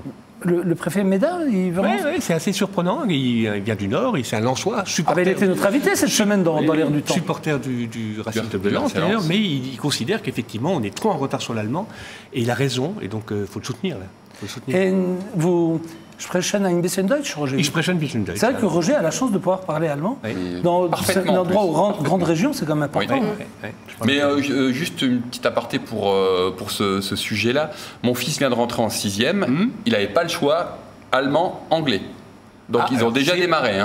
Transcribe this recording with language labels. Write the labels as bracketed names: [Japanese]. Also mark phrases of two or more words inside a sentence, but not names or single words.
[French] Le préfet Médard, il veut... Oui, c'est assez surprenant. Il vient du Nord, c'est un Lensois. Il était notre invité cette semaine dans l'air du temps. Supporter du Racing Club de Lens, d'ailleurs, mais il considère qu'effectivement, on est trop en retard sur l'allemand et il a raison, et donc il faut le soutenir. Là. Et vous... [German] Sprechen ein bisschen Deutsch, Roger. Ich spreche ein bisschen Deutsch. [French] C'est vrai que Roger a la chance de pouvoir parler allemand. Oui. Dans un endroit aux grandes régions, c'est quand même important. Oui. Mais juste une petite aparté pour ce sujet-là. Mon fils vient de rentrer en 6e. Il n'avait pas le choix allemand, anglais. Donc ils ont déjà démarré.